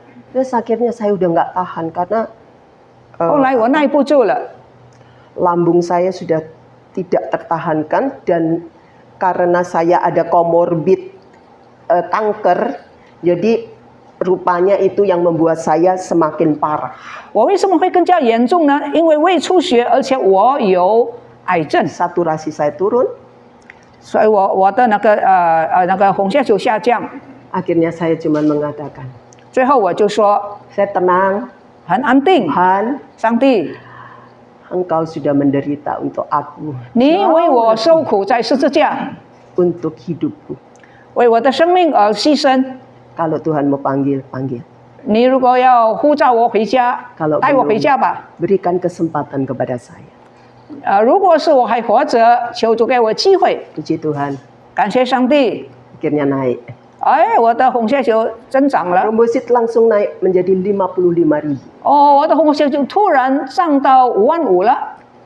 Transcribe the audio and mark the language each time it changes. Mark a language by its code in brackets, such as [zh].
[id] Terus akhirnya saya udah nggak tahan karena [zh] 后来我耐不住了， [id] lambung saya sudah tidak tertahankan dan karena saya ada komorbid kanker, jadi rupanya itu yang membuat saya semakin parah. [zh] 我为什么会更加严重呢？因为胃出血，而且我有癌症， [id] Saturasi saya turun, [zh] 所以我的那个红血球下降。 [id] akhirnya saya cuma mengatakan, [zh] 最后我就说 [id] saya tenang, [zh] 很安定。 [id] Tuhan, [zh] 上帝， [id] Engkau sudah menderita untuk aku, [zh] 你为我受苦在十字架， [id] untuk hidupku. [zh] 为我的生命而牺牲。 [id] Kalau Tuhan mau panggil, panggil. [zh] 你如果要呼召我回家， [id] Kalau [zh] 带我 [id] belum, [zh] 回家吧。 [id] berikan kesempatan kepada saya. [zh] 如果是我还活着，求主给我机会。 [id] Puji Tuhan, [zh] 感谢上帝， [id] akhirnya naik. [zh] 哎，我的红血球增长了。 [id] Trombosit langsung naik menjadi 55.000. [zh] 哦，我的红血球突然涨到55000了。